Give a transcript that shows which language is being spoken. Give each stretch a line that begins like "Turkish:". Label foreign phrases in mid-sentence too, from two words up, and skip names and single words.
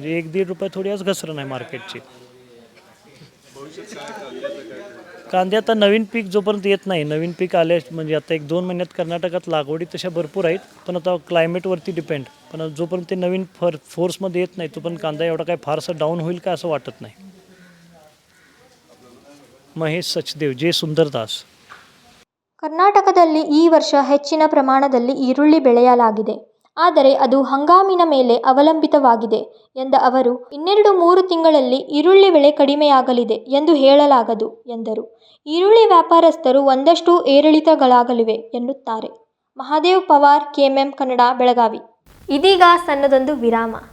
Marathi: म्हणजे 1-1.5 रुपये थोडी आज घसरण आहे मार्केटची. कांदे आता नवीन पीक जोपर्यंत येत नाही, नवीन पीक आले म्हणजे आता 1-2 महिन्यात कर्नाटकात लागवडी तशा भरपूर आहेत, पण आता क्लायमेटवरती डिपेंड. पण जोपर्यंत ते नवीन फोर्समध्ये येत नाही तोपर्यंत कांदा एवढा काय फारसा डाऊन होईल का असं वाटत नाही.
Kannada: ಮಹೇಶ್ ಸಚ್ದೇವ್, ಜೆ ಸುಂದರ್ದಾಸ್. ಕರ್ನಾಟಕದಲ್ಲಿ ಈ ವರ್ಷ ಹೆಚ್ಚಿನ ಪ್ರಮಾಣದಲ್ಲಿ ಈರುಳ್ಳಿ ಬೆಳೆಯಲಾಗಿದೆ. ಆದರೆ ಅದು ಹಂಗಾಮಿನ ಮೇಲೆ ಅವಲಂಬಿತವಾಗಿದೆ ಎಂದ ಅವರು, 2-3 ತಿಂಗಳಲ್ಲಿ ಈರುಳ್ಳಿ ಬೆಳೆ ಕಡಿಮೆಯಾಗಲಿದೆ ಎಂದು ಹೇಳಲಾಗದು ಎಂದರು. ಈರುಳ್ಳಿ ವ್ಯಾಪಾರಸ್ಥರು ಒಂದಷ್ಟು ಏರಿಳಿತಗಳಾಗಲಿವೆ ಎನ್ನುತ್ತಾರೆ. ಮಹಾದೇವ್ ಪವಾರ್, KMM ಕನ್ನಡ, ಬೆಳಗಾವಿ. ಇದೀಗ ಸಣ್ಣದೊಂದು ವಿರಾಮ.